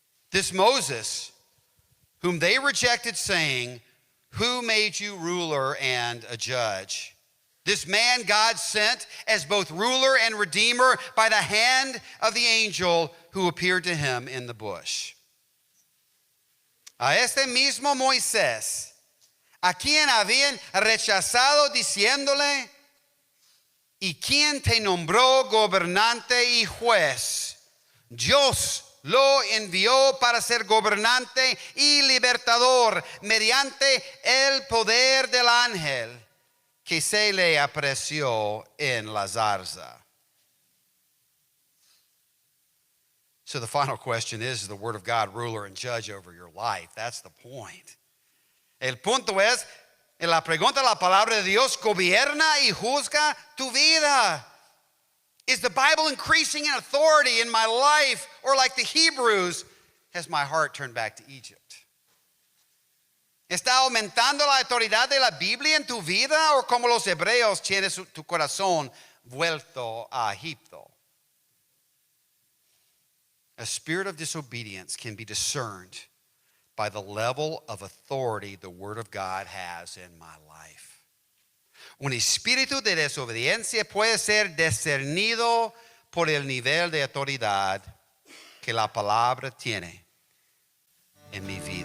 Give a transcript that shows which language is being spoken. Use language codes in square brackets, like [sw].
[en] This Moses, whom they rejected, saying, "Who made you ruler and a judge?" This man God sent as both ruler and redeemer by the hand of the angel who appeared to him in the bush. [es] A este mismo Moisés, a quien habían rechazado diciéndole, ¿y quién te nombró gobernante y juez? Dios lo envió para ser gobernante y libertador mediante el poder del ángel que se le apareció en la zarza. [en] So the final question is the word of God ruler and judge over your life? That's the point. [es] El punto es, en la pregunta, la palabra de Dios gobierna y juzga tu vida. [en] Is the Bible increasing in authority in my life? Or like the Hebrews, has my heart turned back to Egypt? [es] ¿Está aumentando la autoridad de la Biblia en tu vida? ¿O como los hebreos tienes tu corazón vuelto a Egipto? [en] A spirit of disobedience can be discerned by the level of authority the Word of God has in my life. [es] Un espíritu de desobediencia puede ser discernido por el nivel de autoridad que la palabra tiene en mi